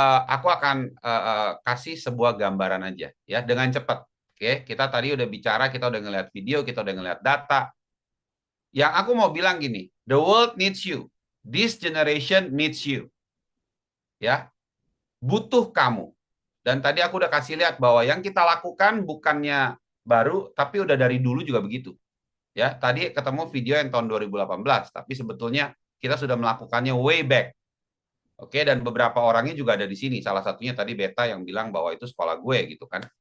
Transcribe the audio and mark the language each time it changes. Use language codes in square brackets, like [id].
[id] Aku akan kasih sebuah gambaran aja ya dengan cepat. Oke, kita tadi udah bicara, kita udah ngeliat video, kita udah ngeliat data. Yang aku mau bilang gini, [en] the world needs you, this generation needs you. [id] Ya, butuh kamu. Dan tadi aku udah kasih lihat bahwa yang kita lakukan bukannya baru, tapi udah dari dulu juga begitu. Ya, tadi ketemu video yang tahun 2018, tapi sebetulnya kita sudah melakukannya way back. Oke, dan beberapa orangnya juga ada di sini. Salah satunya tadi Beta yang bilang bahwa itu sekolah gue gitu kan.